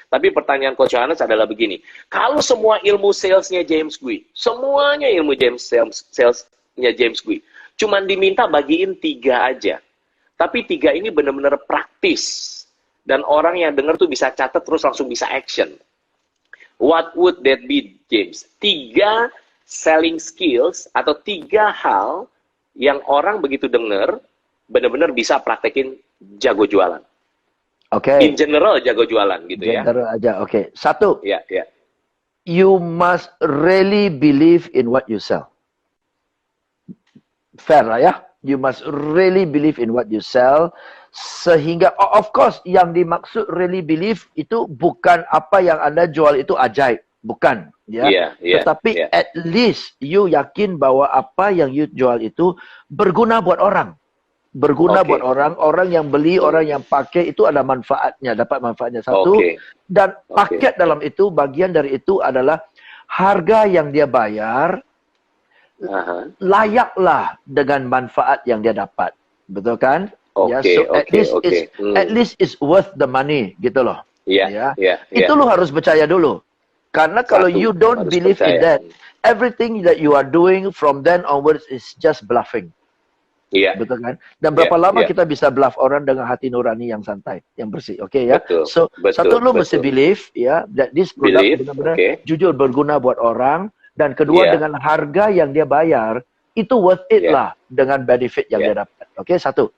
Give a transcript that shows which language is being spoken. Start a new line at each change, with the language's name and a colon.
Indonesian: Tapi pertanyaan Coach Johannes adalah begini. Kalau semua ilmu salesnya James Gui, semuanya ilmu salesnya James Gui, cuman diminta bagiin 3 aja. Tapi 3 ini benar-benar praktis. Dan orang yang dengar tuh bisa catat terus langsung bisa action.
English: What would that be, James?
Indonesian: 3 selling skills atau 3 hal yang orang begitu dengar benar-benar bisa praktekin jago jualan. Oke.
English: In general
Indonesian: jago jualan gitu ya. General aja. Oke. 1. Ya.
English: You must really believe in what you sell. Fair lah ya. You must really believe in what you sell.
Indonesian: Sehingga,
English: of course,
Indonesian: yang dimaksud
English: really believe
Indonesian: itu bukan apa yang Anda jual itu ajaib. Bukan. Tetapi
English: at least you
Indonesian: yakin bahwa apa yang you jual itu berguna buat orang. Buat orang yang beli, orang yang pakai itu ada manfaatnya, dapat manfaatnya. 1. Dan paket dalam itu, bagian dari itu adalah harga yang dia bayar, layaklah dengan manfaat yang dia dapat. Betul kan?
English: Ya, so at least is worth the money
Indonesian: gitu loh. Ya. Itu lu harus percaya dulu.
English: Karena kalau you don't believe in that, everything that you are doing from then onwards is just bluffing.
Indonesian: Iya. Betul kan? Dan berapa lama kita bisa bluff orang dengan hati nurani yang santai, yang bersih. Oke ya. So, satu lu mesti
English: believe ya that this product
Indonesian: benar-benar jujur berguna buat orang, dan kedua dengan harga yang dia bayar itu
English: worth it
Indonesian: lah dengan benefit yang dia dapat. Oke, satu.